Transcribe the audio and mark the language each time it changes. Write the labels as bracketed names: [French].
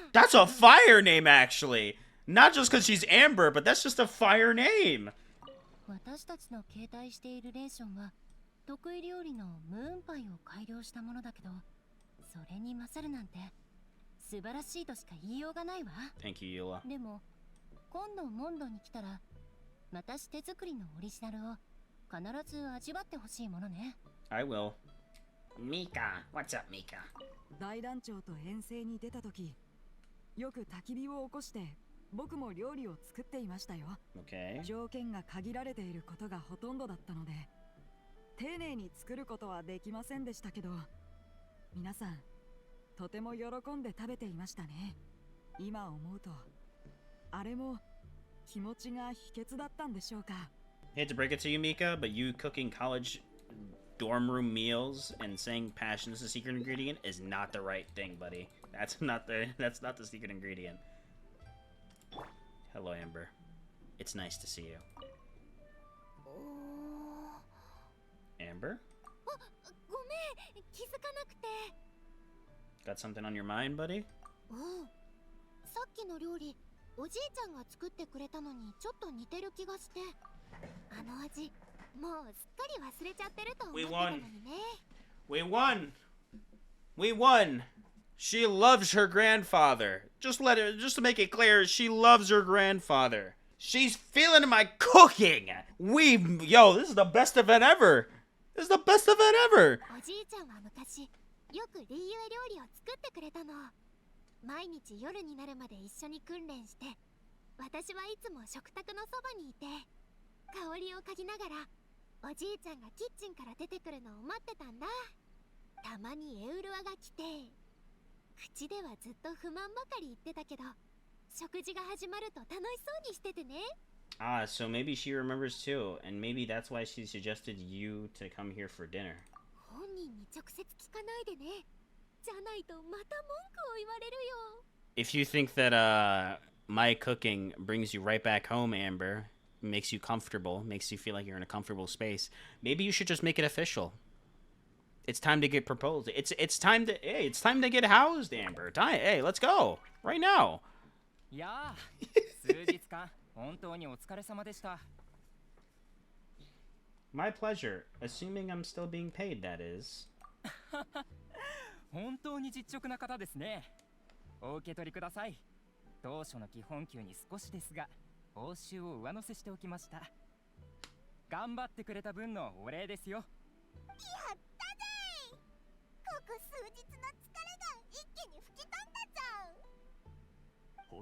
[English] That's a fire name, actually. Not just because she's Amber, but that's just a fire name. [Japanese] 私たちの携帯しているレーションは得意料理のムーンパイを改良したものだけど、それに勝るなんて素晴らしいとしか言いようがないわ。 [English] Thank you, Yola. [Japanese] でも今度モンドに来たら私手作りのオリジナルを必ず味わってほしいものね。 [English] I will. Mika, what's up, Mika? [Japanese] 大団長と遠征に出た時、よく焚き火を起こして僕も料理を作っていましたよ。 [English] Okay. [Japanese] 条件が限られていることがほとんどだったので、丁寧に作ることはできませんでしたけど、皆さんとても喜んで食べていましたね。今思うとあれも気持ちが秘訣だったんでしょうか。 [English] Hate to break it to you, Mika, but you cooking college dorm room meals and saying passion is the secret ingredient is not the right thing, buddy. That's not the secret ingredient. Hello, Amber. It's nice to see you. Amber? [Japanese] ごめん、気づかなくて。 [English] Got something on your mind, buddy? [Japanese] さっきの料理、おじいちゃんが作ってくれたのにちょっと似てる気がして、あの味、もうすっかり忘れちゃってると思ってたのにね。 [English] We won! We won! She loves her grandfather. Just to make it clear, she loves her grandfather. She's feeling my cooking. Yo, this is the best event ever. This is the best event ever. [Japanese] おじいちゃんは昔よくリーユエ料理を作ってくれたの。毎日夜になるまで一緒に訓練して、私はいつも食卓のそばにいて、香りを嗅ぎながらおじいちゃんがキッチンから出てくるのを待ってたんだ。たまにエウルアが来て、口ではずっと不満ばかり言ってたけど、食事が始まると楽しそうにしててね。 [English] Ah, so maybe she remembers too, and maybe that's why she suggested you to come here for dinner. [Japanese] 本人に直接聞かないでね。じゃないとまた文句を言われるよ。 [English] If you think that my cooking brings you right back home, Amber, makes you comfortable, makes you feel like you're in a comfortable space, maybe you should just make it official. It's time to get proposed. It's time to get housed, Amber. Hey, let's go right now. [Japanese] いやー、数日間本当にお疲れ様でした。 [English] My pleasure, assuming I'm still being paid, that is. [Japanese] 本当に実直な方ですね。お受け取りください。当初の基本給に少しですが、報酬を上乗せしておきました。頑張ってくれた分のお礼ですよ。やったぜい。ここ数日の疲れが一気に吹き飛んだじゃん。